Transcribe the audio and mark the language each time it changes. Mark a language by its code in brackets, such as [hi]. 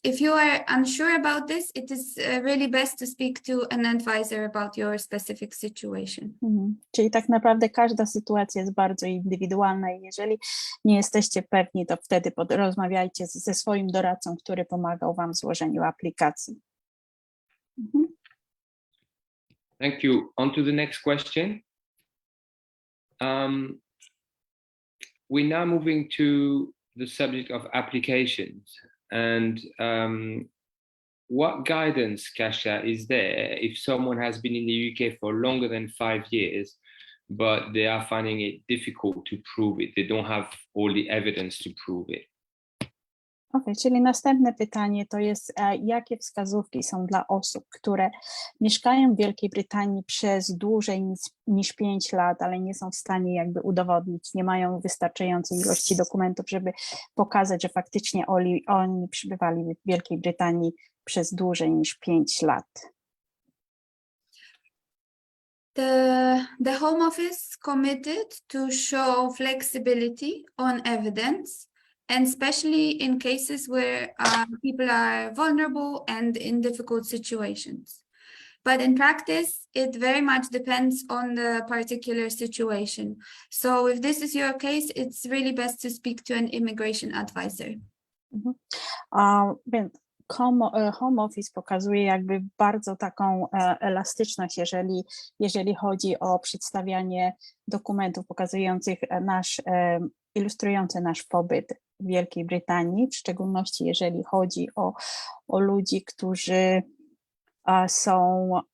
[en] If you are unsure about this, it is really best to speak to an advisor about your specific situation. [pl] Czyli tak naprawdę każda sytuacja jest bardzo indywidualna i jeżeli nie jesteście pewni, to wtedy rozmawiajcie ze swoim doradcą, który pomagał wam w złożeniu aplikacji. [en] Thank you. On to the next question. We're now moving to the subject of applications. And what guidance, Kasia, is there if someone has been in the UK for longer than 5 years, but they are finding it difficult to prove it? They don't have all the evidence to prove it. [pl] Okej, czyli następne pytanie to jest, jakie wskazówki są dla osób, które mieszkają w Wielkiej Brytanii przez dłużej niż 5 lat, ale nie są w stanie jakby udowodnić, nie mają wystarczającej ilości dokumentów, żeby pokazać, że faktycznie oni przybywali w Wielkiej Brytanii przez dłużej niż 5 lat. [en] The Home Office committed to show flexibility on evidence, and especially in cases where people are vulnerable and in difficult situations. But in practice, it very much depends on the particular situation. So if this is your case, it's really best to speak to an immigration advisor. [pl] Więc Home Office pokazuje jakby bardzo taką elastyczność, jeżeli chodzi o przedstawianie dokumentów pokazujących ilustrujące nasz pobyt w Wielkiej Brytanii, w szczególności jeżeli chodzi o ludzi, którzy są,